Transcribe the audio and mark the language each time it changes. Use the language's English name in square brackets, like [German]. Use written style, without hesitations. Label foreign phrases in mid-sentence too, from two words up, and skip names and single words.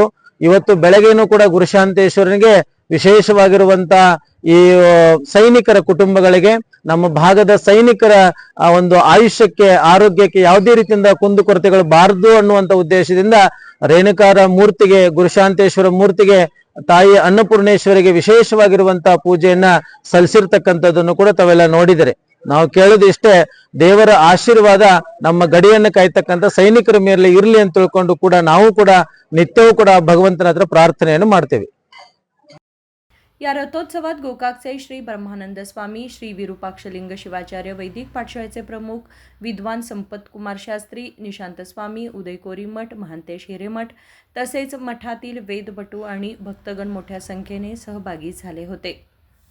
[Kannada] ಇವತ್ತು ಬೆಳಗ್ಗೆನೂ ಕೂಡ ಗುರುಶಾಂತೇಶ್ವರನಿಗೆ ವಿಶೇಷವಾಗಿರುವಂತ ಈ ಸೈನಿಕರ ಕುಟುಂಬಗಳಿಗೆ, ನಮ್ಮ ಭಾಗದ ಸೈನಿಕರ ಒಂದು ಆಯುಷ್ಯಕ್ಕೆ, ಆರೋಗ್ಯಕ್ಕೆ ಯಾವುದೇ ರೀತಿಯಿಂದ ಕುಂದುಕೊರತೆಗಳು ಬಾರದು ಅನ್ನುವಂತ ಉದ್ದೇಶದಿಂದ ರೇಣುಕಾರ ಮೂರ್ತಿಗೆ, ಗುರುಶಾಂತೇಶ್ವರ ಮೂರ್ತಿಗೆ, ತಾಯಿ ಅನ್ನಪೂರ್ಣೇಶ್ವರಿಗೆ ವಿಶೇಷವಾಗಿರುವಂತಹ ಪೂಜೆಯನ್ನ ಸಲ್ಲಿಸಿರ್ತಕ್ಕಂಥದ್ದನ್ನು ಕೂಡ ತಾವೆಲ್ಲ ನೋಡಿದರೆ. ನಾವು ಕೇಳೋದು ಇಷ್ಟೇ, ದೇವರ ಆಶೀರ್ವಾದ ನಮ್ಮ ಗಡಿಯನ್ನು ಕಾಯ್ತಕ್ಕಂಥ ಸೈನಿಕರ ಮೇಲೆ ಇರಲಿ ಅಂತ ತಿಳ್ಕೊಂಡು ಕೂಡ ನಾವು ಕೂಡ ನಿತ್ಯವೂ ಕೂಡ ಭಗವಂತನ ಹತ್ರ ಪ್ರಾರ್ಥನೆಯನ್ನು ಮಾಡ್ತೇವೆ. [Marathi] या रथोत्सवात गोकाकचे श्री ब्रह्मानंद स्वामी, श्री विरूपाक्षलिंग शिवाचार्य वैदिक पाठशाळेचे प्रमुख विद्वान संपत कुमार शास्त्री, निशांत स्वामी, उदय कोरीमठ, महांतेश हिरेमठ तसेच मठातील वेदपटू आणि भक्तगण मोठ्या संख्येने सहभागी झाले होते.